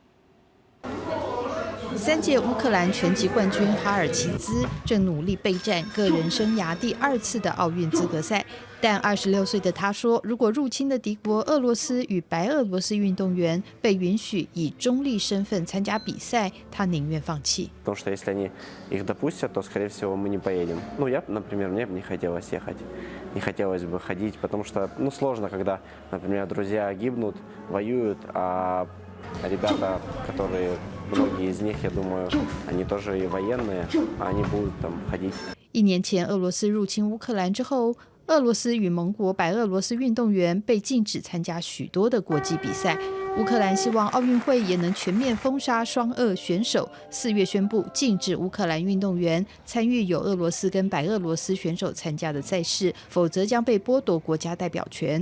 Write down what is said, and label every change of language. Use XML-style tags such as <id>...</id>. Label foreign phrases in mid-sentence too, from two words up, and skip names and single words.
<zh>3 届乌克兰拳击冠军哈尔齐兹正努力备战个人生涯第2次的奥运资格赛，但26岁的他说，如果入侵的敌国俄罗斯与白俄罗斯运动员被允许以中立身份参加比赛，他宁愿放弃。</zh> <ru>Потому что если они их допустят, то, скорее всего, мы не поедем. Ну, я, например, мне бы не хотелось ехать. Не хотелось бы ходить, потому что, сложно, когда, например, друзья гибнут, воюют, а ребята, которые, многие из них, я думаю, они тоже и военные, а они будут там ходить.</ru> <zh>1 年前，俄罗斯入侵乌克兰之后，俄罗斯与盟国白俄罗斯运动员被禁止参加许多的国际比赛。乌克兰希望奥运会也能全面封杀双俄选手，4月宣布禁止乌克兰运动员参与有俄罗斯跟白俄罗斯选手参加的赛事，否则将被剥夺国家代表权。</zh>